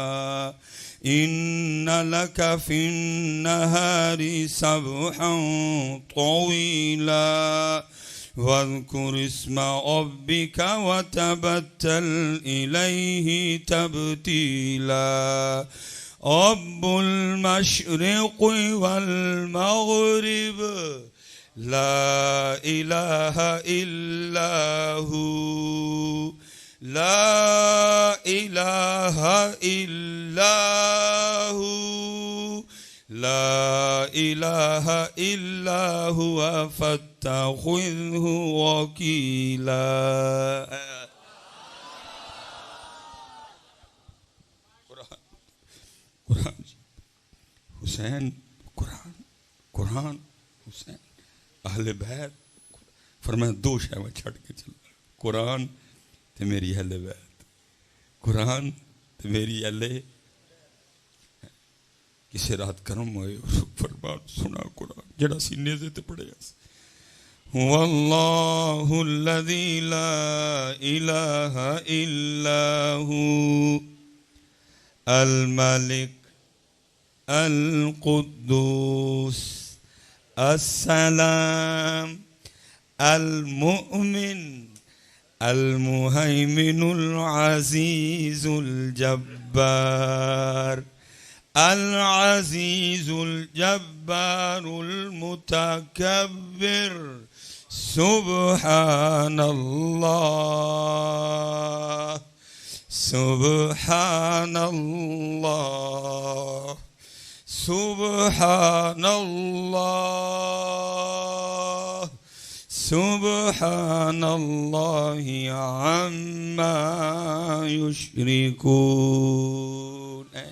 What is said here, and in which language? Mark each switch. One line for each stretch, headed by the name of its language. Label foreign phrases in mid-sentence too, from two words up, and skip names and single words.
Arabic: إن لك في النهار سبحا طويلا واذكر اسم ربك وتبتل إليه تبتيلا رب المشرق والمغرب لا إله إلا هو لا إله إلا هو لا إله إلا هو فاتخذه وكيلا.
Punjabi: قرآن حسین قرآن قرآن حسین اہل بیت فرمایا دو شے میں چھڈ کے چلّاں قرآن تے میری اہل بیت قرآن تے میری اہل کسی رات کرم ہوئے فرمان سنا قرآن جیہڑا سینے سے تے پڑھیا
Arabic: والله الذي لا إله إلا هو الملك القدوس السلام المؤمن المهيمن العزيز الجبار العزيز الجبار المتكبر سبحان الله سبحان الله سبحان الله سبحان الله عما يشركون.